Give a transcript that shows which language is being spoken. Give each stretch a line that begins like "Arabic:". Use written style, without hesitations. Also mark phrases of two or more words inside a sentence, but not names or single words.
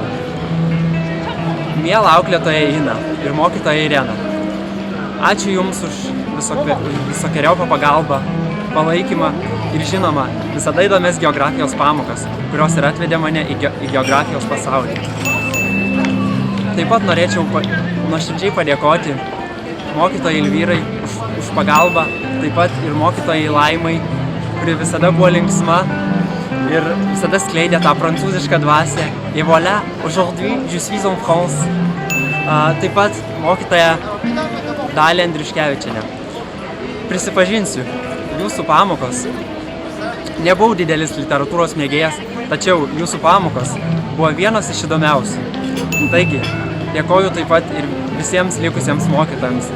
Lithuanian: Miela auklėtoja Ina ir mokytoja Irena, ačiū Jums už visokeriopą pagalbą, palaikymą ir žinoma, visada įdomias geografijos pamokas, kurios ir atvedė mane į geografijos pasaulį. Taip pat norėčiau nuoširdžiai padėkoti mokytojai Elvyrai už pagalbą, taip pat ir mokytojai Laimai, kuri visada buvo linksma ir visada skleidė tą prancūzišką dvasią.
French: Et voilà, aujourd'hui, je suis en France.
Lithuanian: Taip pat mokytoja Dalė Andriuškevičienė. Prisipažinsiu, jūsų pamokos. Nebuvau didelis literatūros mėgėjas, tačiau jūsų pamokos buvo vienos iš įdomiausių. Taigi, dėkoju taip pat ir visiems likusiems mokytojams.